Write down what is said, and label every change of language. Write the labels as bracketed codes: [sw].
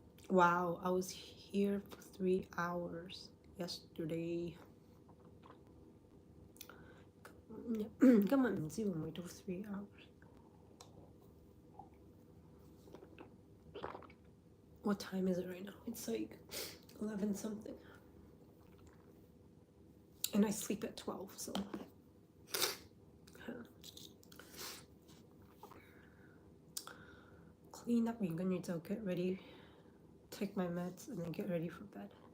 [en] Wow, I was here for 3 hours yesterday. [yue] 今日唔知會唔會到3 hours. [en] What time is it right now? It's like 11 something. And I sleep at 12, so. Clean up [yue] 完跟住就 [en] get ready, take my meds, and then get ready for bed.